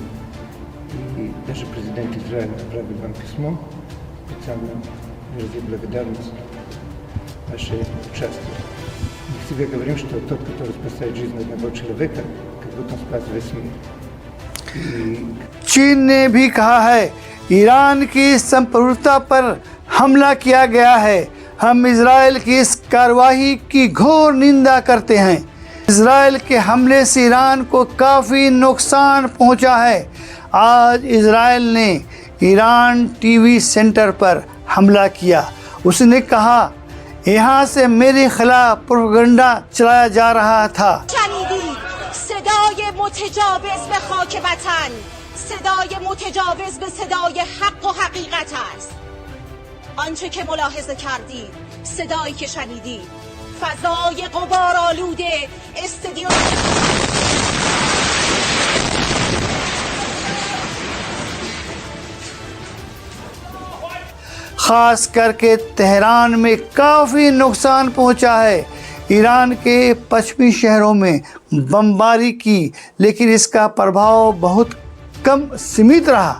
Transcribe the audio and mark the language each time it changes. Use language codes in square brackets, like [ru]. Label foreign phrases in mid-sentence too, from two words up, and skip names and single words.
[ru] И даже президент Израиля отправил вам письмо, специально выразить благодарность вашей участию. Мы всегда говорим, что тот, который спасает жизнь одного человека, как будто он спас весь мир. И [hi] चीन ने भी कहा है ईरान की संप्रभुता पर हमला किया गया है। हम इजराइल की इस कार्रवाई की घोर निंदा करते हैं। इजराइल के हमले से ईरान को काफ़ी नुकसान पहुंचा है। आज इजराइल ने ईरान टीवी सेंटर पर हमला किया। उसने कहा यहाँ से मेरे खिलाफ प्रोपेगेंडा चलाया जा रहा था। [fa] شنیدید صدای متجاوز به خاک وطن، صدای متجاوز به صدای حق و حقیقت است. آنچه که ملاحظه کردید، صدایی که شنیدید، فضای غبارآلود استادیوم [hi] ख़ास करके तेहरान में काफ़ी नुकसान पहुंचा है। ईरान के पश्चिमी शहरों में बमबारी की, लेकिन इसका प्रभाव बहुत कम सीमित रहा।